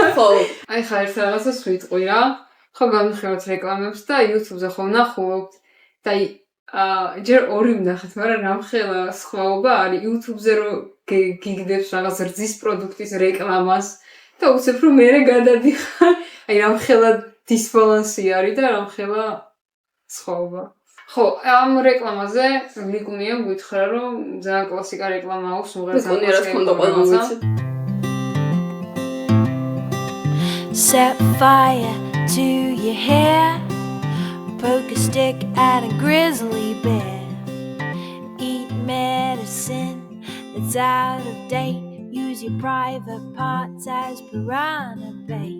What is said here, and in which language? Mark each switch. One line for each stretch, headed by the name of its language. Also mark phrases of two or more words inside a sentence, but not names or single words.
Georgian: აი ხა ერთ რაღაცას ვიტყვი რა. ხო გამიხილოთ რეკლამებს და YouTube-ზე ხო ვნახულობთ და ჯერ ორი ვნახეთ, მაგრამ რამხელა სხვაობა არის YouTube-ზე რომ გიგდებს რაღაც რძის პროდუქტის რეკლამას და უცებ რომ მერე გადადიხარ, აი რამხელა დისბალანსი არის და რამხელა სხვაობა. ხო, ამ რეკლამაზე ლიკუნიამ გითხრა რომ ძალიან კლასიკა რეკლამა აქვს,
English: Set fire to your hair, poke a stick at a grizzly bear, eat medicine that's out of date, use your private parts as piranha bait.